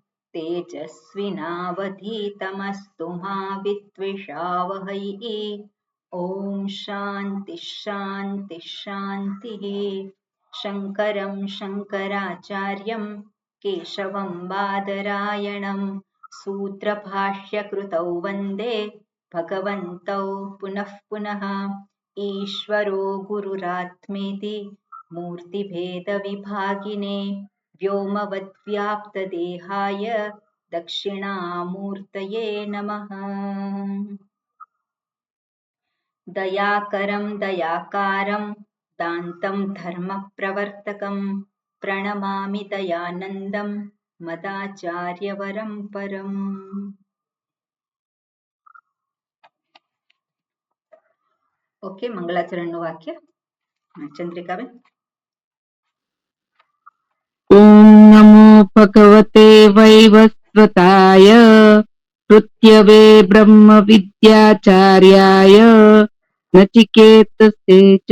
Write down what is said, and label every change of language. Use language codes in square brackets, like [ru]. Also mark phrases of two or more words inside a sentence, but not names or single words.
[sa] तेजस्विनावधीतमस्तु मा विद्विषावहै ओम शान्ति शान्ति शान्ति शङ्करं शङ्कराचार्यं केशवं बादरायणं सूत्रभाष्यकृतौ वन्दे भगवन्तौ पुनः पुनः ईश्वरो गुरुरात्मेति मूर्तिभेदविभागिने व्योमवद्व्याप्तदेहाय दक्षिणामूर्तये नमः दयाकरं दयाकारं दान्तं धर्मप्रवर्तकं प्रणमामि दयानन्दं मदाचार्यवरं परम् [gu] ઓકે મંગલાચરણનું વાક્ય ચંદ્રિકાબેન [sa] ओम नमो भगवते वैवस्वताय पृथ्यवे ब्रह्म विद्याचार्याय नचिकेतसे च